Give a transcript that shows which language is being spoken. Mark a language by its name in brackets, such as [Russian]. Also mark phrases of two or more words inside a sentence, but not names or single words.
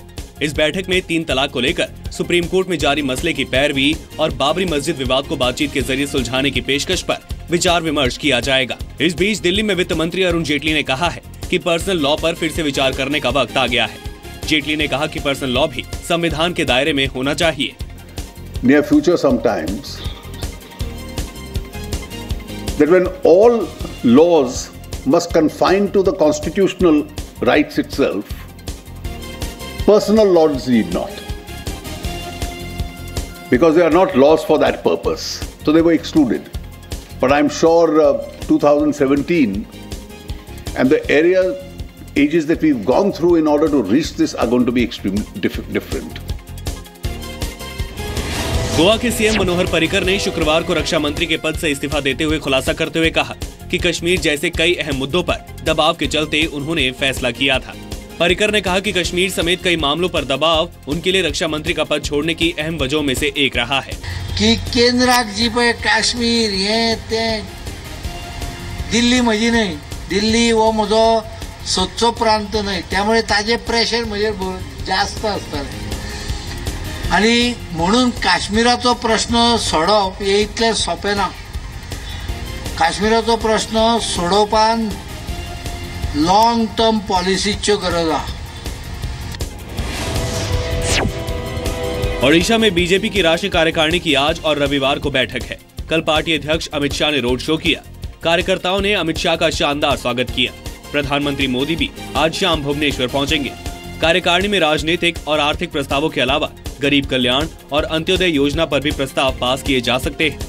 [Hindi] इस बैठक में 3 तलाक को लेकर सुप्रीम कोर्ट में जारी मसले की पैरवी और बाबरी मस्जिद विवाद को बातचीत के जरिए सुलझाने की पेशकश पर विचार विमर्श किया जाएगा। इस बीच दिल्ली में वित्त मंत्री अरुण जेटली ने कहा है कि [English] personal law [Hindi] पर फिर से विचार करने का वक्त आ गया है। जेटली ने कहा कि [English] personal law [Hindi] भी संविधान के दायरे में होना चाहिए। [English] Near future sometimes that when all laws must confine to the constitutional rights itself, personal laws need not, because they are not laws for that purpose, so they were excluded. But I'm sure 2017 and the ages that we've gone through in order to reach this are going to be extremely different. [Hindi] गोवा के सीएम मनोहर पर्रिकर ने शुक्रवार को रक्षा मंत्री के पद से इस्तीफा देते हुए खुलासा करते हुए कहा कि कश्मीर जैसे कई अहम मुद्दों पर दबाव के चलते उन्होंने फैसला किया था। पर्रिकर ने कहा कि कश्मीर समेत कई मामलों पर दबाव उनके लिए रक्षा मंत्री का पद छोड़ने की अहम वजहों में से एक रहा है [Konkani] कि केंद्राक जी पळय काश्मीर हे ते दिल्ली म्हजी न्हय, दिल्ली हो म्हजो सोदचो प्रांत न्हय, त्यामुळे ताजे प्रेशर म्हजेर जास्त आसतालें आणि म्हणून काश्मीराचो प्रश्न सोडवप हे इतलें सोंपें ना। काश्मीराचो प्रश्न सोडोवपाक [English] long term [Konkani] पॉलिसीच्यो गरज आहा। [Hindi] ओडिशा में बीजेपी की राष्ट्रीय कार्यकारिणी की आज और रविवार को बैठक है। कल पार्टी अध्यक्ष अमित शाह ने [English] road show [Hindi] किया। कार्यकर्ताओं ने अमित शाह का शानदार स्वागत किया। प्रधानमंत्री मोदी भी आज शाम भुवनेश्वर पहुंचेंगे। कार्यकारिणी में राजनीतिक और आर्थिक प्रस्तावों के अलावा गरीब कल्याण और अंत्योदय योजना पर भी प्रस्ताव पास किए जा सकते हैं।